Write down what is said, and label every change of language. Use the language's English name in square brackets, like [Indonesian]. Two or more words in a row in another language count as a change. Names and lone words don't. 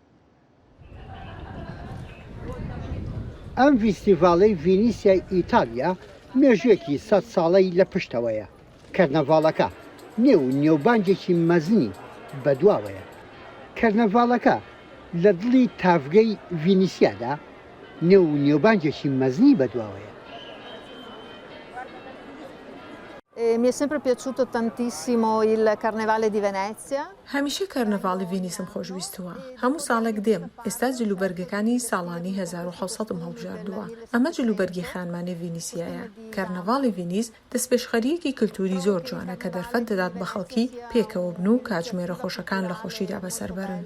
[Central Kurdish] ئەم فیستیڤاڵەی ڤینیسیای ئیتالیا مێژوویەکی 100 ساڵەی لە پشتەوەیە. کەرنەڤاڵەکە نێو نێوبانجێکی مەزنی بەدواوەیە. کەرنەڤاڵەکە لە دڵی تافگەی ڤینیسیادا نێو نێوبانجێکی مەزنی بەدواوەیە. [Italian] Mi è sempre piaciuto tantissimo il Carnevale di Venezia. [Central Kurdish] هەمیشە کەرنەڤاڵی ڤینیسم خۆشویستووە. هەموو ساڵێک دێم. ئێستا جلوبەرگەکانی ساڵانی 1700م هەڵبژاردووە. ئەمە جلوبەرگی خانمانی ڤینیسیایە. کەرنەڤاڵی ڤینیس دەستپێشخەریەکی کلتوری زۆر جوانە کە دەرفەت دەدات بە خەڵکی پێکەوە بن و کاتژمێرە خۆشەکان لە خۆشیدا بەسەربەرن.